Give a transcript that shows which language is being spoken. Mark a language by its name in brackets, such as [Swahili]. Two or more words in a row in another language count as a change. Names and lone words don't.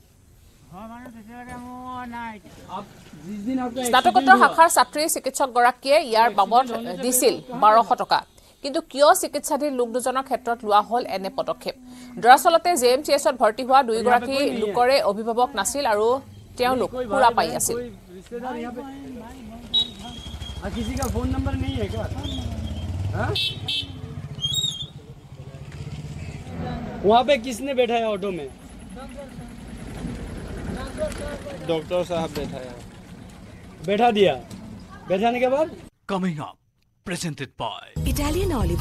[Assamese] স্নাতকোত্তৰ শাখাৰ ছাত্ৰী চিকিৎসকগৰাকীয়ে ইয়াৰ বাবদ দিছিল 1200 টকা কিন্তু কিয় চিকিৎসাধীন লোক দুজনৰ ক্ষেত্ৰত লোৱা হল এনে পদক্ষেপ দৰাচলতে JMCSত ভৰ্তি হোৱা দুইগৰাকী লোকৰে অভিভাৱক নাছিল আৰু তেওঁলোক পুৰা পাই আছিল [Hindi] किसी का फोन नंबर नहीं है क्या वहाँ पे किसने बैठाया ऑटो में डॉक्टर साहब बैठाया बैठा दिया बैठाने के बाद [English] Coming up, presented by Italian olive